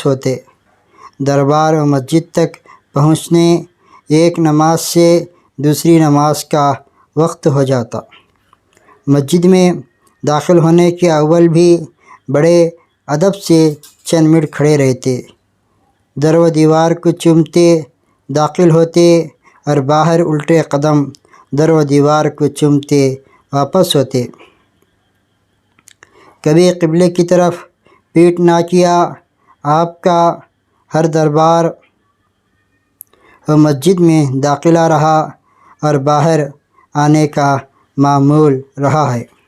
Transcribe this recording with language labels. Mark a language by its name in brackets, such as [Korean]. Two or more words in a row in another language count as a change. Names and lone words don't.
[Urdu] ہوتے، دربار و مسجد تک پہنچنے ایک نماز سے دوسری نماز کا وقت ہو جاتا، مسجد میں داخل ہونے کے اول بھی بڑے ادب سے چند منٹ کھڑے رہتے، در و دیوار کو چومتے، داخل ہوتے اور باہر الٹے قدم در و دیوار کو چومتے واپس ہوتے، کبھی قبلے کی طرف پیٹ نہ کیا۔ آپ کا ہر دربار و مسجد میں داخلہ رہا اور باہر آنے کا معمول رہا ہے۔